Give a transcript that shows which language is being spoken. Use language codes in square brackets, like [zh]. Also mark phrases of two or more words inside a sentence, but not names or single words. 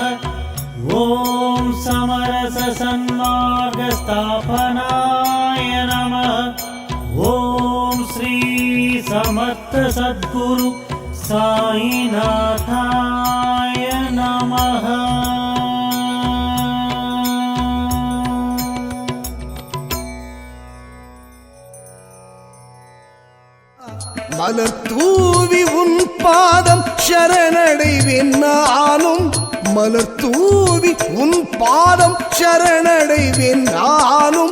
[sa] ॐ समरससन्मार्गस्थापनाय नमः। ॐ श्री समर्थ सद्गुरु साईनाथाय नमः। [ta] மலர் தூவி உன் பாதம் சரணடைவேன் நானும். மலர் தூவி உன் பாதம் சரணடைவேன் நானும்.